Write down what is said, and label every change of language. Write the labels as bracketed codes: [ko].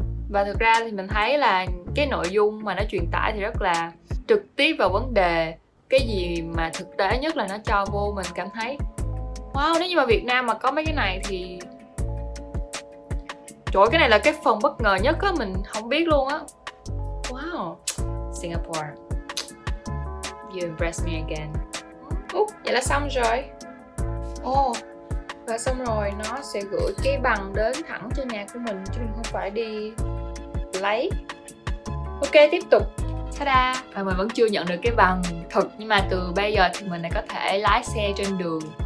[vi] Và thực ra thì mình thấy là cái nội dung mà nó truyền tải thì rất là trực tiếp vào vấn đề. Cái gì mà thực tế nhất là nó cho vô mình cảm thấy wow, nếu như mà Việt Nam mà có mấy cái này thì trời ơi, cái này là cái phần bất ngờ nhất á, mình không biết luôn á. [en] Wow, Singapore, you impress me again. [vi] Vậy là xong rồi. Và xong rồi nó sẽ gửi cái bằng đến thẳng cho nhà của mình chứ mình không phải đi lấy. Ok, tiếp tục. Ta-da! Và mình vẫn chưa nhận được cái bằng thực, nhưng mà từ bây giờ thì mình đã có thể lái xe trên đường.